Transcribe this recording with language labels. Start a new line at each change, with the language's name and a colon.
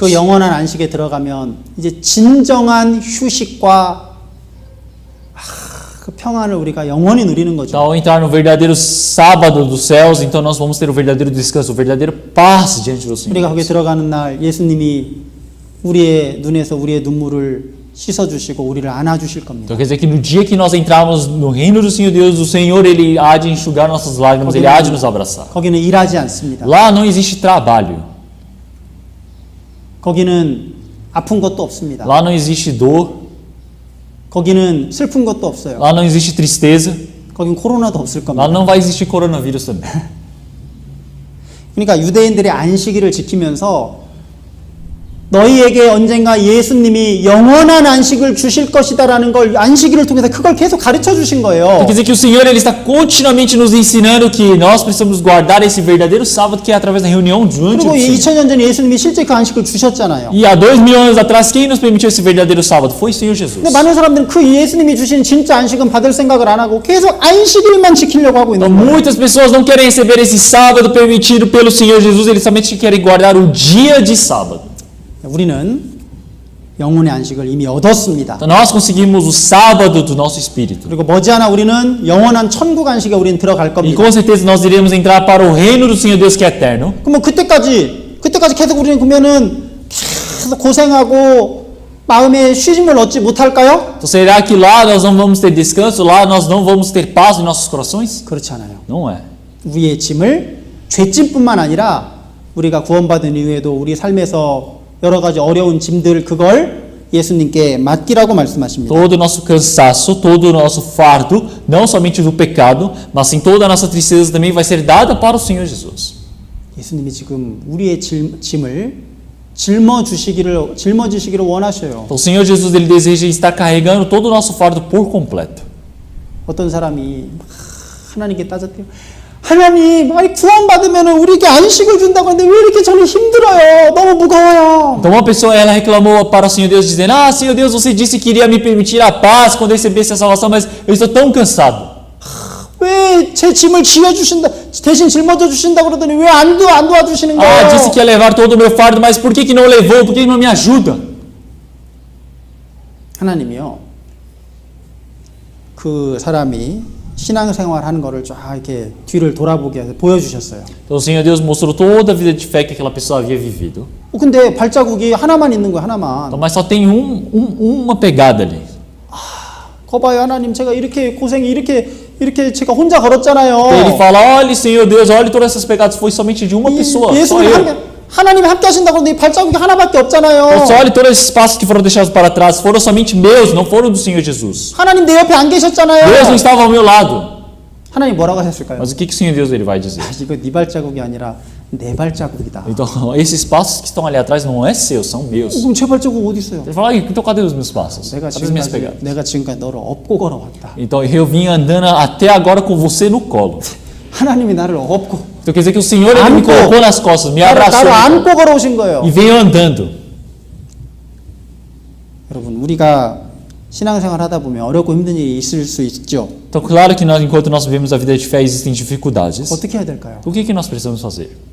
Korean: 그 영원한 안식에 들어가면 이제 진정한 휴식과 그 평안을 우리가 영원히 누리는 거죠.
Portuguese: Então, ao entrar no verdadeiro sábado dos céus, então nós vamos ter o verdadeiro descanso, o verdadeiro paz diante do Senhor.
Korean: 우리가 거기에 들어가는 날 예수님이 우리의 눈에서 우리의 눈물을 씻어주시고 우리를 안아주실 겁니다.
Portuguese: Então quer dizer que no dia que nós entrarmos no reino do Senhor Deus, o Senhor ele há de enxugar nossas lágrimas, ele há de nos abraçar.
Korean: 거기는 일하지 않습니다.
Portuguese: Lá não existe trabalho,
Korean: 거기는 아픈 것도 없습니다.
Portuguese: lá não existe dor,
Korean: 거기는 슬픈 것도 없어요.
Portuguese: lá não existe tristeza,
Korean: 거긴 코로나도 없을
Portuguese: lá
Korean: 겁니다.
Portuguese: não vai existir coronavírus também.
Korean: 그러니까 유대인들의 안식일을 지키면서 너희에게 언젠가 예수님이 영원한 안식을 주실 것이다라는 걸 안식일을 통해서 그걸 계속 가르쳐 주신 거예요.
Portuguese: Quer dizer que o Senhor ele está continuamente nos ensinando que nós precisamos guardar esse verdadeiro sábado que é através da reunião diante
Korean: 그리고
Portuguese: do Senhor.
Korean: 2000년 전에 예수님이 실제 그 안식을 주셨잖아요.
Portuguese: E há 2000 anos atrás, quem nos permitiu esse verdadeiro sábado? Foi o Senhor Jesus.
Korean: 근데 많은 사람들은 그 예수님이 주신 진짜 안식은 받을 생각을 안 하고 계속 안식일만 지키려고 하고
Portuguese: Então,
Korean: 있는 거예요.
Portuguese: muitas pessoas não querem receber esse sábado permitido pelo Senhor Jesus, eles somente querem guardar o dia de sábado.
Korean: 우리는 영혼의 안식을 이미 얻었습니다.
Portuguese: Então, nós conseguimos o sábado do nosso espírito.
Korean: 그리고 머지않아 우리는 영원한 천국 안식에 우리는 들어갈
Portuguese: E
Korean: 겁니다.
Portuguese: com certeza nós iremos entrar para o reino do Senhor Deus que é eterno.
Korean: 그럼 그때까지 계속 우리는 그러면은 계속 고생하고 마음의 쉼을 얻지 못할까요?
Portuguese: Então, será que lá nós não vamos ter descanso? Lá nós não vamos ter paz em nossos corações?
Korean: 그렇지 않아요.
Portuguese: Não é.
Korean: 우리의 짐을 죄짐뿐만 아니라 우리가 구원받은 이후에도 우리 삶에서 여러 가지 어려운 짐들 그걸 예수님께 맡기라고 말씀하십니다.
Portuguese: Todo o nosso cansaço, todo o nosso fardo, não somente do pecado, mas sim toda a nossa tristeza também vai ser dada para o Senhor Jesus.
Korean: 예수님이 지금 우리의 짐을 짊어지시기를 원하셔요.
Portuguese: Então, o Senhor Jesus ele deseja estar carregando todo o nosso fardo por completo.
Korean: 어떤 사람이 하나님께 따졌대요. 하나님, 아니 구원받으면 우리에게 안식을 준다고 하는데 왜 이렇게 저는 힘들어요? 너무 무거워요.
Portuguese: Então uma pessoa ela reclamou para o Senhor Deus dizendo: Senhor Deus, você disse que iria me permitir a paz quando recebesse a salvação, mas eu estou tão cansado.
Korean: 왜 제 짐을 대신 짊어져 주신다 그러더니 왜 안 도와주시는 거예요?
Portuguese: Disse que ia levar todo o meu fardo, mas por que não levou? Por que não me ajuda?
Korean: 하나님이요. 그 사람이 신앙생활 하는 거를 쫙 이렇게 뒤를 돌아보게 해서 보여주셨어요.
Portuguese: Então o Senhor Deus mostrou toda a vida de fé que aquela pessoa havia vivido.
Korean: 근데 발자국이 하나만 있는 거예요, 하나만.
Portuguese: Então, mas só tem uma pegada ali.
Korean: 거봐요, 하나님, 제가 이렇게 고생이 이렇게 제가 혼자 걸었잖아요.
Portuguese: Ele fala: olha, Senhor Deus, olha todas essas pegadas, foi somente de uma pessoa, só eu.
Korean: 하나님이 함께 하신다고 하는데 발자국이 하나밖에 없잖아요.
Portuguese: Só olha todos esses passos que foram deixados para trás, foram somente meus, não foram do Senhor Jesus.
Korean: 하나님 내 옆에 안 계셨잖아요.
Portuguese: Deus não estava ao meu lado.
Korean: 하나님 뭐라고 하셨을까요?
Portuguese: Mas o que o Senhor Deus ele vai dizer?
Korean: 이거 네 발자국이 아니라 내 발자국이다.
Portuguese: Então, esses passos que estão ali atrás não é seu, são meus.
Korean: 그럼 제 발자국 어디 있어요?
Portuguese: Ele fala, então cadê os meus passos?
Korean: 내가
Portuguese: Cadê as minhas
Korean: 지금까지
Portuguese: pegadas?
Korean: 내가 지금까지 너를 업고 걸어왔다.
Portuguese: Então, eu vim andando até agora com você no colo.
Korean: 하나님이 나를 업고
Portuguese: Então, quer dizer que o Senhor ele me
Korean: 안고,
Portuguese: colocou nas costas, me
Korean: 나를
Portuguese: abraçou
Korean: 안고 걸어오신 거예요.
Portuguese: e veio andando.
Korean: 여러분 우리가 신앙생활 하다 보면 어렵고 힘든 일이 있을 수 있죠.
Portuguese: Então, claro que nós, enquanto nós vivemos a vida de fé, existem dificuldades.
Korean: 어떻게 해야 될까요?
Portuguese: O que nós precisamos fazer?